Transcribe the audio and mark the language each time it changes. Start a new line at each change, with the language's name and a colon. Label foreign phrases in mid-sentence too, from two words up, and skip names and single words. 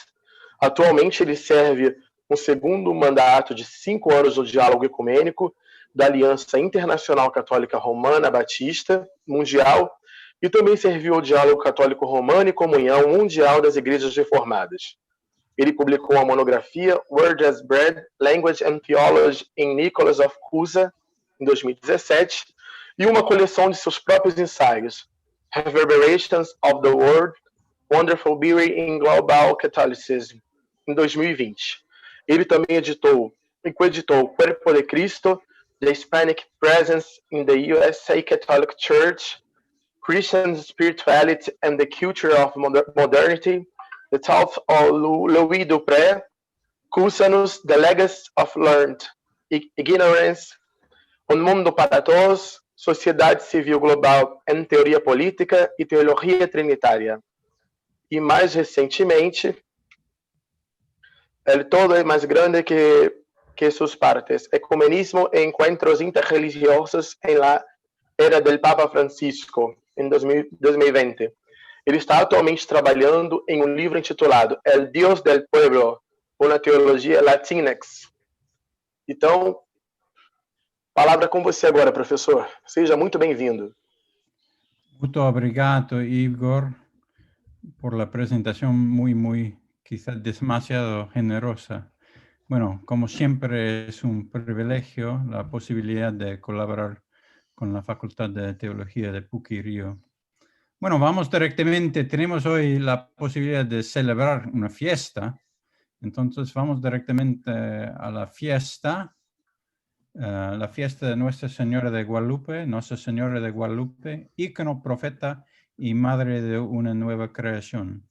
Portuguese: Atualmente, ele serve um segundo mandato de 5 anos no Diálogo Ecumênico da Aliança Internacional Católica Romana Batista Mundial e também serviu ao Diálogo Católico Romano e Comunhão Mundial das Igrejas Reformadas. Ele publicou a monografia Word as Bread, Language and Theology in Nicholas of Cusa, em 2017, e uma coleção de seus próprios ensaios, Reverberations of the Word, Wonderful Beauty in Global Catholicism, em 2020. Ele também editou e coeditou Cuerpo de Cristo, The Hispanic Presence in the USA Catholic Church, Christian Spirituality and the Culture of Modernity, The Thoughts of Louis Dupré, Cusanus, The Legacy of Learned Ignorance, Un Mundo para Todos, Sociedade Civil Global em Teoria Política e Teologia Trinitária. E mais recentemente, El Todo é mais grande que sus partes, Ecumenismo e Encuentros Interreligiosos en la Era del Papa Francisco, em 2020. Ele está atualmente trabalhando em um livro intitulado El Dios del Pueblo, uma teologia Latinx. Então, palavra com você agora, professor. Seja muito bem-vindo. Muito obrigado, Igor,
Spanish: por la presentación muy, quizás demasiado generosa. Bueno, como siempre es un privilegio la posibilidad de colaborar con la Facultad de Teología de Puquio. Bueno, vamos directamente, tenemos hoy la posibilidad de celebrar una fiesta, entonces vamos directamente a la fiesta de Nuestra Señora de Guadalupe, ícono, profeta y madre de una nueva creación.